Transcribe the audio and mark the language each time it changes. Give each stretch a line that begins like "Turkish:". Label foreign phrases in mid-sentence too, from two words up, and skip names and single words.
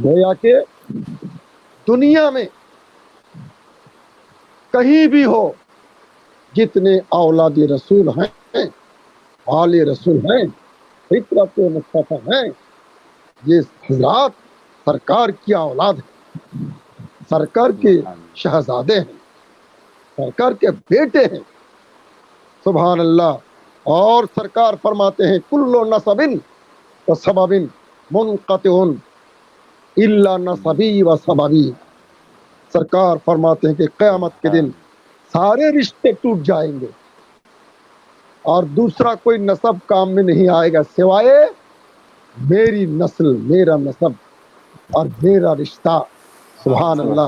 Urdu: گویا کہ دنیا میں کہیں بھی ہو، جتنے اولاد رسول ہیں، آل رسول ہیں، فطرت مصطفیٰ ہیں، یہ حضرات سرکار کی اولاد ہیں، سرکار کے شہزادے ہیں، سرکار کے بیٹے ہیں۔
Arabic: سبحان اللہ۔
Urdu: اور سرکار فرماتے ہیں
Arabic: کلو نسب و سبب منقطع الا نسبی و سببی۔
Urdu: سرکار فرماتے ہیں کہ قیامت کے دن سارے رشتے ٹوٹ جائیں گے اور دوسرا کوئی نسب کام میں نہیں آئے گا سوائے میری نسل، میرا نسب اور میرا رشتہ۔
Arabic: سبحان اللہ۔